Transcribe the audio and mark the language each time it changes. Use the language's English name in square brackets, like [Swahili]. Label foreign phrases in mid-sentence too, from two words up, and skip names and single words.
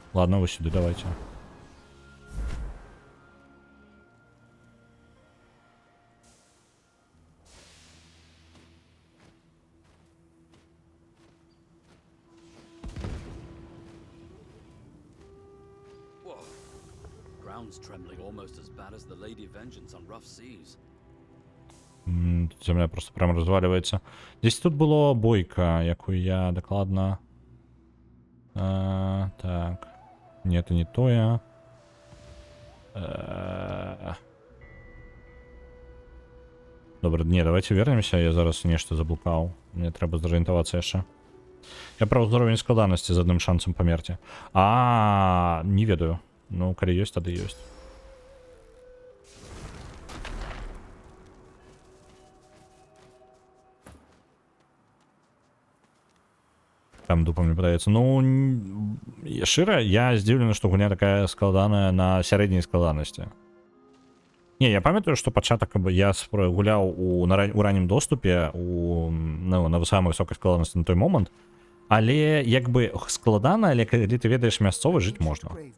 [Ukrainian] Ладно, ви сюди, давайте. Whoa. [English] Ground's trembling almost as bad as the Lady Vengeance on rough seas. [Ukrainian] Земля просто прям розвалюється. Десь тут було бойка, яку я докладно... так. Ні, це не то я. Добре, ні, давайте вернемося, я зараз нечто заблукав. Мені треба зорієнтуватися ще. Я про уровень складаності з одним шансом померти. [Belarusian] Не ведаю. [Ukrainian] Ну, коли є, тоді є. [Belarusian] Там дупа мне падаецца. Ну, шчыра, я здзіўлены, што гульня такая складаная на сярэдняй складанасці. Не, я памятаю, што пачатак я гуляў у раннім доступе на самай высокай складанасці на той момант, але як бы складана, але калі ты ведаеш мясцовы, жыць можна.